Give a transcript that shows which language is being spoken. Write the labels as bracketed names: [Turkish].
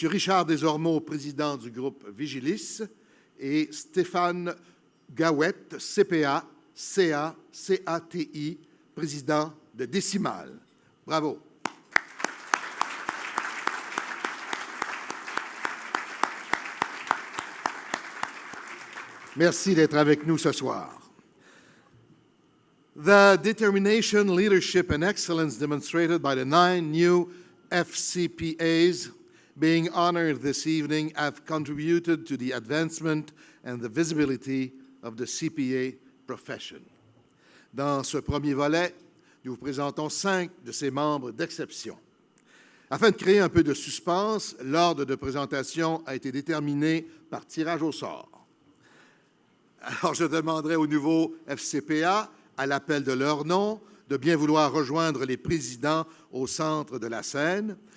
[French] Richard Desormeaux, président du groupe Vigilis, et Stéphane Gawette, CPA, CA, CATI, président de Décimal. Bravo. Merci d'être avec nous ce soir. [English] The determination, leadership, and excellence demonstrated by the 9 new FCPAs being honored this evening have contributed to the advancement and the visibility of the CPA profession. [French] Dans ce premier volet, nous vous présentons 5 de ses membres d'exception. Afin de créer un peu de suspense, l'ordre de présentation a été déterminé par tirage au sort. Alors, je demanderai aux nouveaux FCPA, à l'appel de leur nom, de bien vouloir rejoindre les présidents au centre de la scène.